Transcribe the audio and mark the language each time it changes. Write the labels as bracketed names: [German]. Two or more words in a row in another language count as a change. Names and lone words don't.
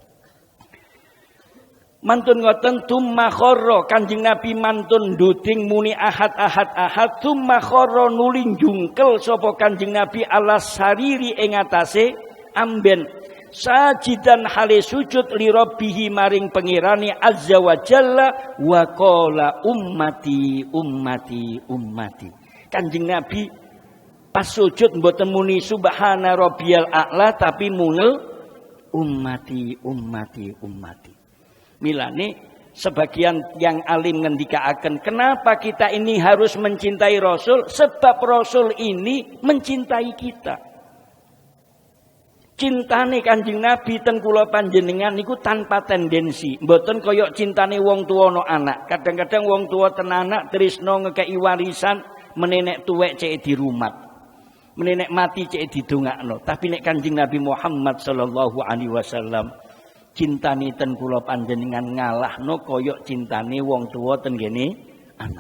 [Javanese] Mantun ngoten [Arabic] ثم خر [Javanese] Kanjeng Nabi mantun nduding muni [Arabic] أحد أحد أحد ثم خر [Javanese] nuli jungkel sapa Kanjeng Nabi [Arabic] على السرير [Javanese] ing atase amben sajidan hale sujud [Arabic] لربه [Javanese] maring pengirane [Arabic] عز وجل وقال أمتي أمتي أمتي. [Javanese] Kanjeng Nabi pas sujud mboten muni [Arabic] سبحان ربي الأعلى [Javanese] tapi mungel [Arabic] أمتي أمتي أمتي. [Indonesian] Milane sebagian yang alim ngendikaaken kenapa kita ini harus mencintai Rasul? Sebab Rasul ini mencintai kita. [Javanese] Cintane Kanjeng Nabi ten kula panjenengan niku tanpa tendensi, mboten kaya cintane wong tuwa no anak. Kadang-kadang wong tuwa ten anak tresno ngekeki warisan menenek tuwek cek dirumat. Menenek mati cek didongakno. Tapi nek Kanjeng Nabi Muhammad [Arabic] صلى الله عليه وسلم [Javanese] cintane ten kula panjenengan ngalahno kaya cintane wong tuwa ten gene anak.